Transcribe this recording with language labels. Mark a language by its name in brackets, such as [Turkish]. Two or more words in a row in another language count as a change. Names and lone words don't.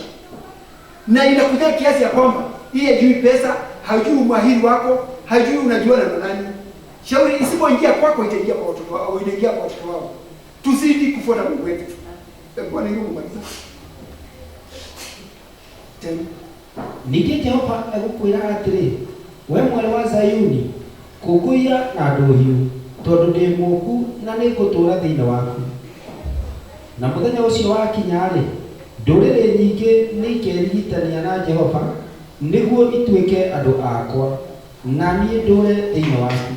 [Swahili] Na inakuja kiasi ya kwamba yeye hajui pesa, hajui umahiri wako, hajui unajuana na nani. Shauri isipoingia kwako itaingia kwa watoto wao au inaingia kwa watoto wao. Tuzidi kufuata Mungu wetu. Bwana Mungu maliza. Tena. [Kikuyu] Ningĩ Jehova egũkwĩra atĩrĩ, we mwere wa Zayuni, kũngũiya na ndũhiũ, tondũ ndĩ mũku na nĩngũtũũra thĩinĩ waku. Na mũthenya ũcio wakinya-rĩ, ndũrĩrĩ nyingĩ nĩikerigitania na Jehova, nĩguo ituĩke andũ akwa, na niĩ ndũũre thĩinĩ waku.